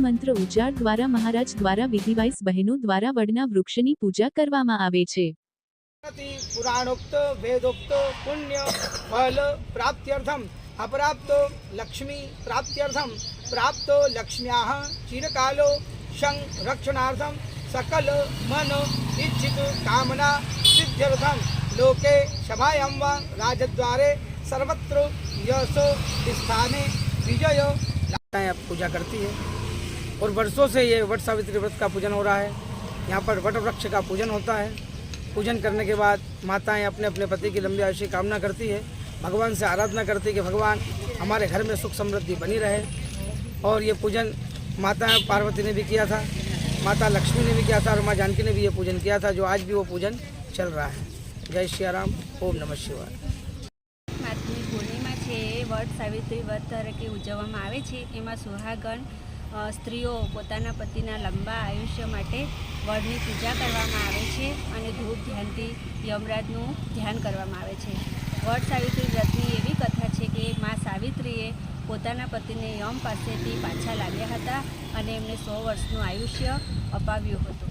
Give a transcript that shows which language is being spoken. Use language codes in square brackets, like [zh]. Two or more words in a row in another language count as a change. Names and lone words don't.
[gu] મંત્ર ઉચ્ચાર દ્વારા મહારાજ દ્વારા વિધિવાઇસ બહેનો દ્વારા વડના વૃક્ષની પૂજા કરવામાં આવે છે. [sa] પુરાણોક્ત વેદોક્ત પુણ્ય ફલ પ્રાપ્ત્યર્થમ અપ્રાપ્તો લક્ષ્મી પ્રાપ્ત્યર્થમ પ્રાપ્તો લક્ષ્મ્યાઃ ચિરકાલો સંરક્ષણાર્થમ सकल मन इच्छित कामना सिद्ध्यर्थम लोके सभायां वा राजद्वारे सर्वत्र यश स्थाने विजय [hi] पूजा करती है। और वर्षों से ये वट सावित्री व्रत का पूजन हो रहा है। यहाँ पर वट वृक्ष का पूजन होता है। पूजन करने के बाद माताएं अपने अपने पति की लंबी आयुष्य की कामना करती है। भगवान से आराधना करती है कि भगवान हमारे घर में सुख समृद्धि बनी रहे। और ये पूजन माता पार्वती ने भी किया था, माता लक्ष्मी ने भी किया था और माँ जानकी ने भी ये पूजन किया था, जो आज भी वो पूजन चल रहा है। जय श्री राम, ओम नमः शिवाय. [gu] માતની પૂર્ણિમા છે એ વટ સાવિત્રી વ્રત તરીકે ઉજવવામાં આવે છે. એમાં સુહાગણ સ્ત્રીઓ પોતાના પતિના લંબા આયુષ્ય માટે વડની પૂજા કરવામાં આવે છે અને ધૂપ ધ્યાનથી યમરાજનું ધ્યાન કરવામાં આવે છે. વટ સાવિત્રી વ્રતની એવી કથા છે કે મા સાવિત્રીએ પોતાના પતિને યમ પાસેથી પાછા લાવ્યા હતા અને એમને 100 વર્ષનું આયુષ્ય અપાવ્યું હતું.